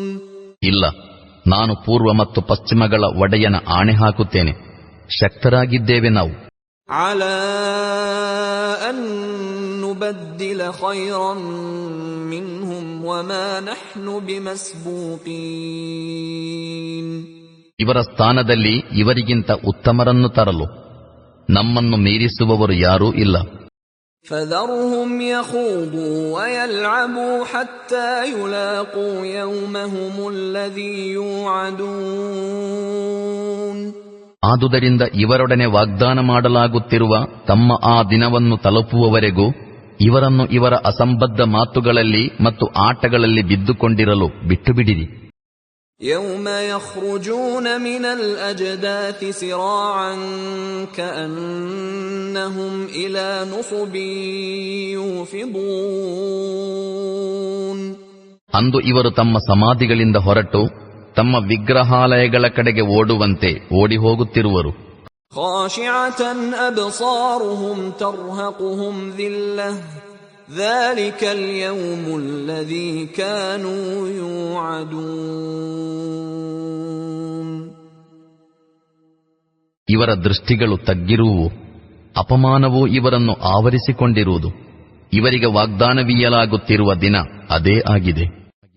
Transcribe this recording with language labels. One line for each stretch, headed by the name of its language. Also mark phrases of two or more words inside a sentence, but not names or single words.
Kannada: ಇಲ್ಲ, ನಾನು ಪೂರ್ವ ಮತ್ತು ಪಶ್ಚಿಮಗಳ ಒಡೆಯನ ಆಣೆ ಹಾಕುತ್ತೇನೆ, ಶಕ್ತರಾಗಿದ್ದೇವೆ ನಾವು.
Arabic: على أن نبدل خيرا منهم وما نحن بمسبوقين
Kannada: ಇವರ ಸ್ಥಾನದಲ್ಲಿ ಇವರಿಗಿಂತ ಉತ್ತಮರನ್ನು ತರಲು ನಮ್ಮನ್ನು ಮೀರಿಸುವವರು ಯಾರೂ ಇಲ್ಲ.
Arabic: فذرهم يخوضوا ويلعبوا حتى يلاقوا يومهم الذي يوعدون
Kannada: ಆದುದರಿಂದ ಇವರೊಡನೆ ವಾಗ್ದಾನ ಮಾಡಲಾಗುತ್ತಿರುವ ತಮ್ಮ ಆ ದಿನವನ್ನು ತಲುಪುವವರೆಗೂ ಇವರನ್ನು ಇವರ ಅಸಂಬದ್ಧ ಮಾತುಗಳಲ್ಲಿ ಮತ್ತು ಆಟಗಳಲ್ಲಿ ಬಿದ್ದುಕೊಂಡಿರಲು ಬಿಟ್ಟುಬಿಡಿರಿ.
Arabic: يوم يخرجون من الأجداث سراعا كأنهم إلى نصب يوفضون
Kannada: ಅಂದು ಇವರು ತಮ್ಮ ಸಮಾಧಿಗಳಿಂದ ಹೊರಟು ತಮ್ಮ ವಿಗ್ರಹಾಲಯಗಳ ಕಡೆಗೆ ಓಡುವಂತೆ ಓಡಿ ಹೋಗುತ್ತಿರುವರು.
Arabic: خاشعة أبصارهم ترهقهم ذلة ذلك اليوم الذي كانوا يوعدون
Kannada: ಇವರ ದೃಷ್ಟಿಗಳು ತಗ್ಗಿರುವು, ಅಪಮಾನವೂ ಇವರನ್ನು ಆವರಿಸಿಕೊಂಡಿರುವುದು. ಇವರಿಗೆ ವಾಗ್ದಾನವೀಯಲಾಗುತ್ತಿರುವ ದಿನ ಅದೇ ಆಗಿದೆ.